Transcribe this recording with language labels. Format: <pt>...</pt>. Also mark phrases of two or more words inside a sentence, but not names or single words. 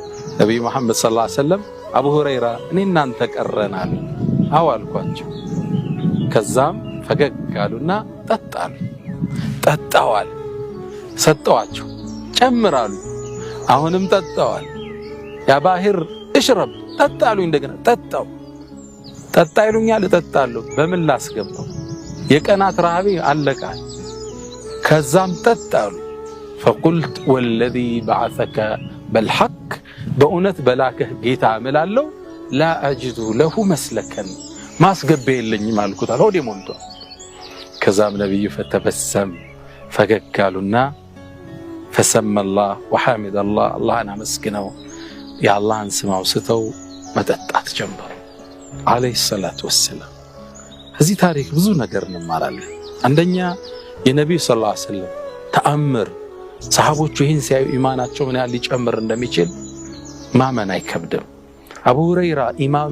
<am>ነብዩ መሐመድ</am> <ar>صلى الله عليه وسلم</ar> <am>አቡ ሁረይራ እኔ እናንተ ቀረናል አዋልኳቸው። ከዛም ፈገግ አሉና ጠጣሉ። ጠጣዋል ሰጠዋቸው። ጨምራሉ አሁንም ጠጣዋል።</am> <ar>يا أبا هر اشرب</ar> <am>ጠጣሉ። እንደገና ጠጣው። ጠጣ ይሉኛል እጠጣለሁ። በምን ላስገባው? የቀናት ረሃቤ አለቃል። ከዛም ጠጣሉ።</am> <ar>فقلت والذي بعثك بالحق</ar> <am>በእውነት በላከህ ጌታ እምላለሁ</am> <ar>لا أجد له مسلكا</ar> <am>ማስገባ የለኝም አልኩት። ሆዴ ሞልቷል። ከዛም ነብዩ ፈተበሰም ፈገግ አሉና</am> <ar>فسمى الله وحمد الله</ar> <am>اللهን አመስግነው የአላህን ስም አውስተው መጠጣት ጀመሩ</am> <ar>عليه الصلاة والسلام።</ar> <am>እዚህ ታሪክ ብዙ ነገር እንማራለን። አንደኛ የነብዩ</am> <ar>صلى الله عليه وسلم</ar> <am>ተአምር ሰሃቦቹ ይህን ሲያዩ ኢማናቸው ምን ያህል ሊጨምር እንደሚችል ማመን አይከብድም። አቡ ሁረይራ ኢማኑ</am>